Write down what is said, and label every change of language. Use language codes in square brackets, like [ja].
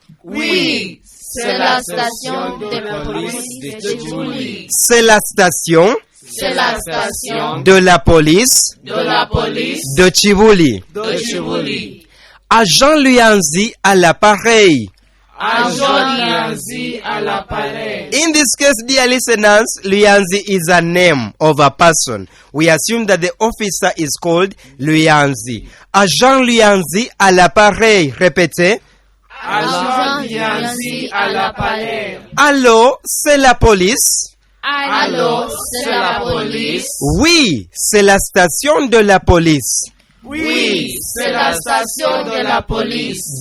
[fr] Oui, c'est la station de la police de Chivuli. C'est la station. C'est la station de la police de Chivuli. Agent Luyanzi à l'appareil. [en] In this case, dear listeners, Luyanzi is a name of a person. We assume that the officer is called Luyanzi. [fr] Agent Luyanzi à l'appareil. Répétez. Agent Luyanzi à l'appareil. Allô, c'est la police. Allô, c'est la police. Oui, c'est la station de la police. Oui, c'est la station de la police.